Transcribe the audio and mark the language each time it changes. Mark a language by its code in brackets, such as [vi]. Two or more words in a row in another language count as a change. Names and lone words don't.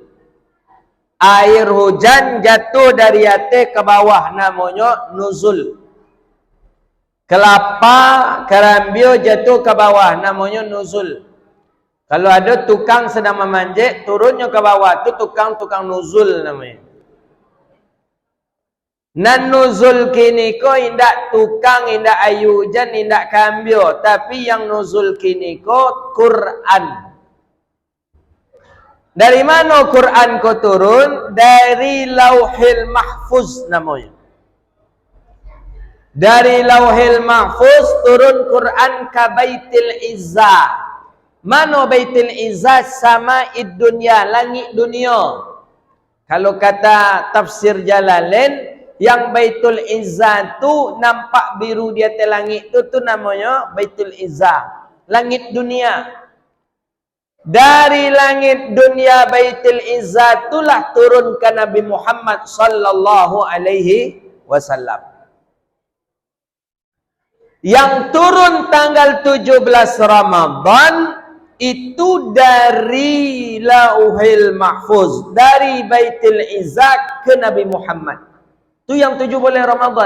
[id] Air hujan jatuh dari atas ke bawah namanya nuzul. Kelapa, karambio jatuh ke bawah namanya nuzul. Kalau ada tukang sedang memanjat, turunnya ke bawah itu tukang nuzul namanya. [min] Nan nuzul kini ko indak tukang, indak ayu hujan, indak kambio, tapi yang nuzul kini ko Quran. [id] Dari mana Quran ko turun? Dari Lauhil Mahfuz namanya. Dari Lauhil Mahfuz turun Quran ke Baitul Izzah. Mana Baitul Izzah? [ar] السماء الدنيا, [id] langit dunia. Kalau kata tafsir Jalalain, yang Baitul Izzah tu nampak biru di atas langit tu namanya Baitul Izzah, langit dunia. Dari langit dunia Baitul Izzah itulah turun ke Nabi Muhammad [ar] صلى الله عليه وسلم. [id] Yang turun tanggal 17 Ramadan itu dari Lauhil Mahfuz, dari Baitul Izzah ke Nabi Muhammad. Itu yang 7 bulan Ramadan.